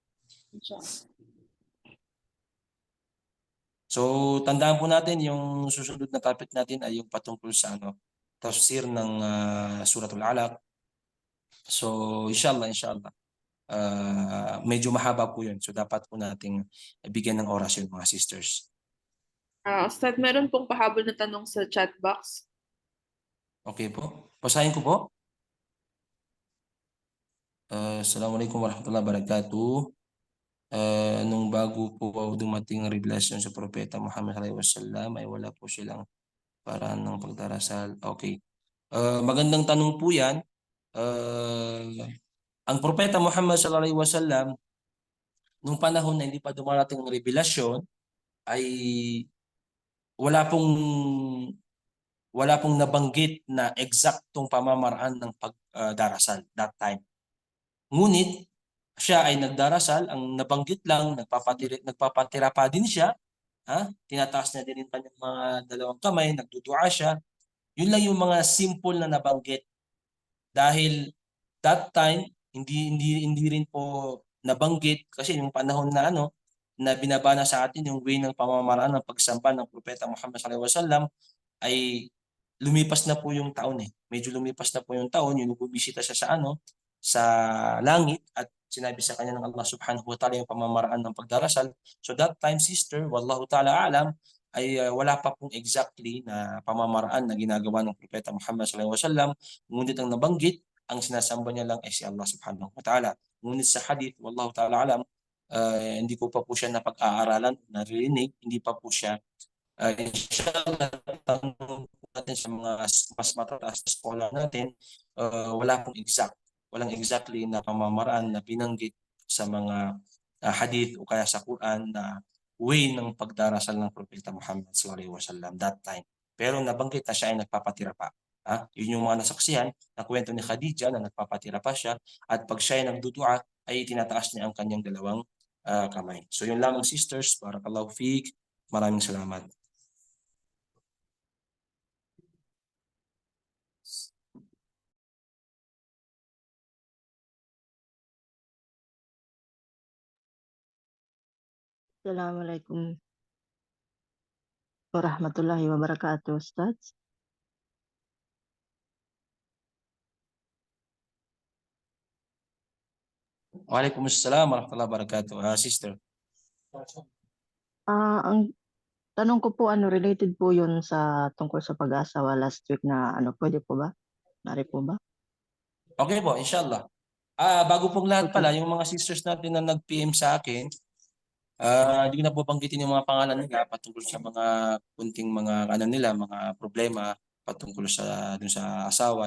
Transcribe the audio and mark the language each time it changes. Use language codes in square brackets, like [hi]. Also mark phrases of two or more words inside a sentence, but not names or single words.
[tl] So tandaan po natin yung susunod na topic natin ay yung patungkol sa tafsir ng Suratul Alaq. So inshallah medyo mahaba po yun. So dapat po nating bigyan ng oras yun mga sisters. Ustad, meron pong pahabol na tanong sa [en] chat box. [tl] Okay po. Basahin ko po. [ar] السلام عليكم ورحمة الله وبركاته. [tl] Nung bago po dumating ang revelasyon sa Propeta Muhammad [ar] صلى الله عليه وسلم [tl] ay wala po silang paraan ng pagdarasal. Okay. Magandang tanong po yan. Ang Propeta Muhammad [ar] صلى الله عليه وسلم [tl] nung panahon na hindi pa dumarating ang revelasyon ay wala pong nabanggit na eksaktong pamamaraan ng pagdarasal [en] that time. [tl] Ngunit siya ay nagdarasal, ang nabanggit lang, nagpapatira pa din siya, tinataas niya din pa yung mga dalawang kamay, nagdudua siya. Yun lang yung mga simple na nabanggit. Dahil [en] that time, [tl] hindi rin po nabanggit kasi yung panahon na na binabana sa atin yung way ng pamamaraan ng pagsamba ng Propeta Muhammad [ar] صلى الله عليه وسلم [tl] ay lumipas na po yung taon . Medyo lumipas na po yung taon, yung bumisita siya sa langit at sinabi sa kanya ng Allah [ar] سبحانه وتعالى [tl] yung pamamaraan ng pagdarasal. [en] So that time, sister, [ar] والله تعالى أعلم, [tl] ay wala pa pong exactly na pamamaraan na ginagawa ng Propeta Muhammad [ar] صلى الله عليه وسلم, [tl] ngunit ang nabanggit, ang sinasamba niya lang ay si Allah [ar] سبحانه وتعالى. [tl] Ngunit sa hadith, [ar] والله تعالى أعلم, [tl] hindi ko pa po siya napag-aaralan, naririnig, hindi pa po siya. Inshallah, tanong po natin sa mga mas matataas na scholar natin, walang exactly na pamamaraan na binanggit sa mga hadith o kaya sa Quran na way ng pagdarasal ng Propeta Muhammad [ar] صلى الله عليه وسلم [en] that time. [tl] Pero nabanggit na siya ay nagpapatira pa. Yun yung mga nasaksihan na kwento ni Khadija na nagpapatira pa siya, at pag siya ay nagdudua ay tinataas niya ang kanyang dalawang kamay. So yun lamang, sisters. [ar] بارك الله فيك. [tl] Maraming salamat. [ar] السلام عليكم ورحمة الله وبركاته، أستاذ. وعليكم السلام ورحمة الله وبركاته. [tl] Sister. Ang tanong ko po, related po yun sa tungkol sa pag-aasawa [en] last week [tl] na pwede po ba? Mari po ba? Okay po, inshallah. Bago pong lahat Okay. pala, yung mga sisters natin na nag-PM sa akin, hindi ko na po banggitin yung mga pangalan nila patungkol sa mga kunting mga mga problema patungkol sa dun sa asawa.